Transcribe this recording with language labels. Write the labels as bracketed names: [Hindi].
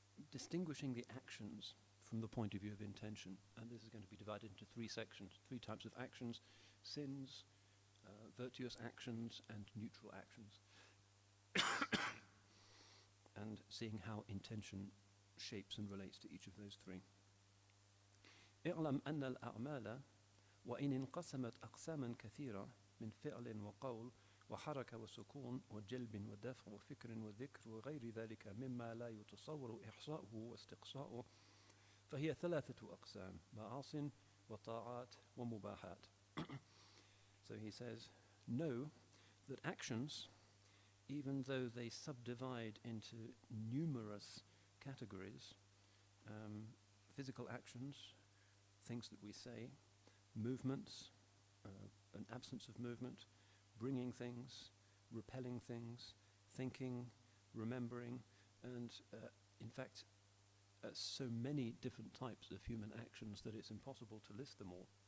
[English] Distinguishing the actions from the point of view of intention. And this is going to be divided into three sections, three types of actions: sins, virtuous actions, and neutral actions. And seeing how intention shapes and relates to each of those three. [Arabic] اعلم أن الأعمال وإن انقسمت أقساما كثيرة من فعل وقول وحركة وسكون وجلب ودفع وفكر وذكر وغير ذلك مما لا يتصور إحصاؤه واستقصاؤه فهي ثلاثة أقسام: معاصٍ وطاعات ومباحات. [English] So he says, know that actions, even though they subdivide into numerous categories, physical actions, things that we say, movements, an absence of movement, bringing things, repelling things, thinking, remembering, and in fact, so many different types of human actions that it's impossible to list them all.